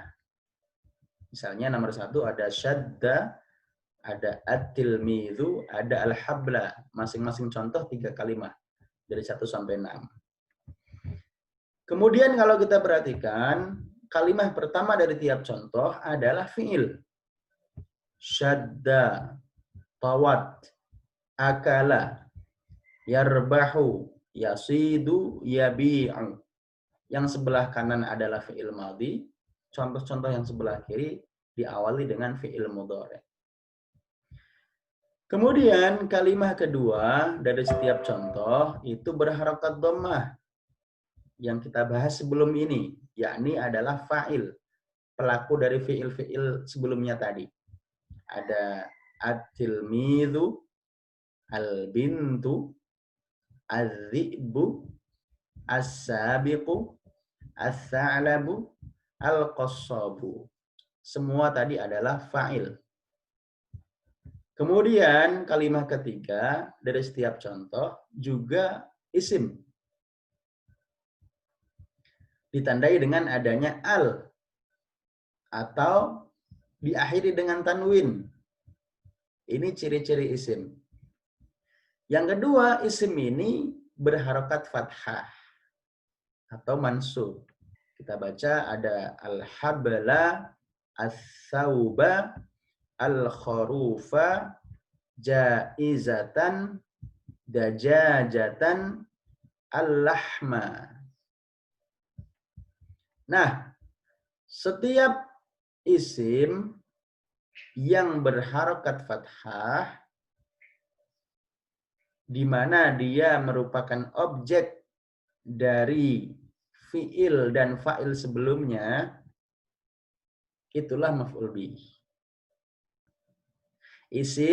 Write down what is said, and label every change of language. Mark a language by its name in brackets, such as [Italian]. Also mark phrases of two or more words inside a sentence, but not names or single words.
[Indonesian] Misalnya nomor 1 ada syadda, ada at-tilmidhu, ada al-habla. Masing-masing contoh 3 kalimat dari 1 sampai 6. Kemudian kalau kita perhatikan, kalimat pertama dari tiap contoh adalah fi'il. [Arabic] شدّ، طوت، أكل، يربح، يصيد، يبيع. [Indonesian] Yang sebelah kanan adalah [Arabic] فعل ماض. [Indonesian] Contoh-contoh yang sebelah kiri diawali dengan [Arabic] فعل مضارع'. [Indonesian] Kemudian kalimat kedua dari setiap contoh itu berharokat dhammah. Yang kita bahas sebelum ini, yakni adalah fa'il. Pelaku dari fi'il-fi'il sebelumnya tadi. [Arabic] Ada التلميذ، البنت، الذئب، السابق، الثعلب، القصاب. [Indonesian] Semua tadi adalah fa'il. Kemudian kalimat ketiga dari setiap contoh juga isim. Ditandai dengan adanya al atau diakhiri dengan tanwin. Ini ciri-ciri isim. Yang kedua, isim ini berharokat fathah atau mansub. Kita baca ada [Arabic] الحبل، الثوب، الخروف، جائزةً، دجاجةً، اللحم. [Indonesian] Nah, setiap isim yang berharokat fathah, di mana dia merupakan objek dari fi'il dan fa'il sebelumnya, itulah [Arabic] مفعول به.